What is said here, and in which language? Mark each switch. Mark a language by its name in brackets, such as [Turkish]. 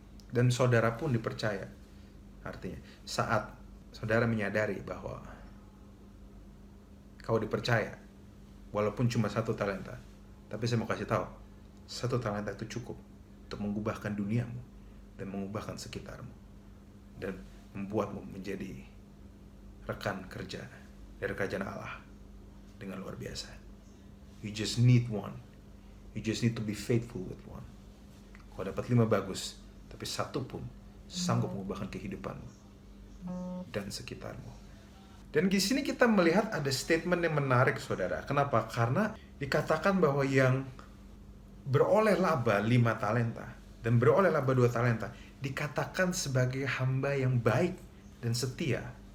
[Indonesian] Dan saudara pun dipercaya. Artinya, saat saudara menyadari bahwa kau dipercaya, walaupun cuma 1 talenta. Tapi saya mau kasih tahu, 1 talenta itu cukup untuk mengubahkan duniamu dan mengubahkan sekitarmu. Dan membuatmu menjadi rekan kerja dari kerajaan Allah dengan luar biasa. [English] You just need one. You just need to be faithful with one. [Indonesian] Kalau dapat 5 bagus, tapi 1 pun sanggup mengubahkan kehidupanmu dan sekitarmu. Dan di sini kita melihat ada statement yang menarik, saudara. Kenapa? Karena dikatakan bahwa yang beroleh laba 5 talenta dan beroleh laba 2 talenta dikatakan sebagai hamba yang baik dan setia.